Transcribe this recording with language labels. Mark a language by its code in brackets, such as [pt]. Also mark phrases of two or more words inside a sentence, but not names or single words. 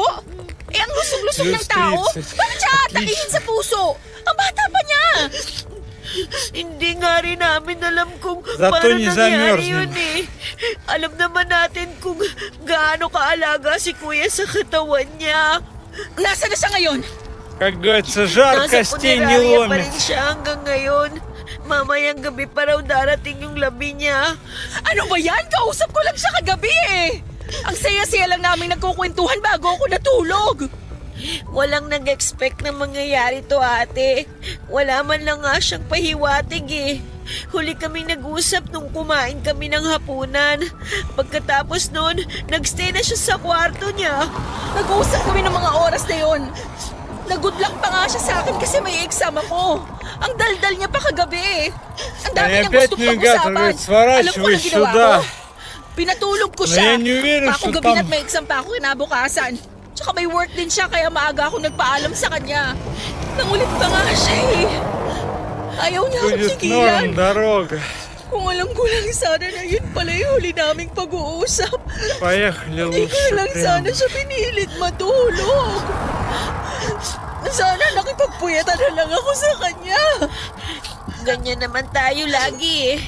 [tl] Eh, ang lusog-lusog ng tao? Bakit siya atakihin sa puso? Ang bata pa niya! Hindi nga rin namin alam kung Zato paano ni nangyari Zamers yun eh. Alam naman natin kung gaano kaalaga si kuya sa katawan niya. Nasaan na siya ngayon? [ru] Как говорится, жар [tl] Nasa [ru] костей не [tl] punerarya pa [ru] ломит. [tl] rin siya hanggang ngayon. Mamayang gabi pa raw darating yung labi niya. Ano ba yan? Kausap ko lang siya kagabi eh! Ang saya-saya lang namin nagkukwentuhan bago ako natulog. Walang nag-expect na mangyayari to, ate. Wala man lang nga siyang pahiwatig eh. Huli kami nag-usap nung kumain kami ng hapunan. Pagkatapos nun, nagstay na siya sa kwarto niya. Nag-uusap kami ng mga oras na yon. Nag- [en] good luck [tl] pa nga siya sa akin kasi may exam ako. Ang daldal niya pa kagabi. Ang dami Ay, niyang [ru] опять [tl] gustong [ru] Ньюгасл [tl] pag-usapan. [ru] говорит, [tl] Alam ko [ru] сворачивай [tl] na ginawa [ru] сюда. [tl] ko. Pinatulog ko [ru] No, [tl] siya. [ru] я не уверен, [tl] Ako [ru] что [tl] gabi [ru] там- [tl] at may exam pa ako kinabukasan. Tsaka may work din siya kaya maaga ako nagpaalam sa kanya. Nangulit pa nga siya eh. Ayaw niya akong [ru] Будет [tl] sigilan. [ru] норм дорога. [tl] Kung alam ko lang sana na yun pala yung huli naming pag-uusap. [ru] Поехали [tl] Hindi ko [ru] лучше [tl] lang sana [ru] прямо. [tl] siya pinilit matulog. Sana nakipagpuyatan na lang ako sa kanya. Ganyan naman tayo lagi eh.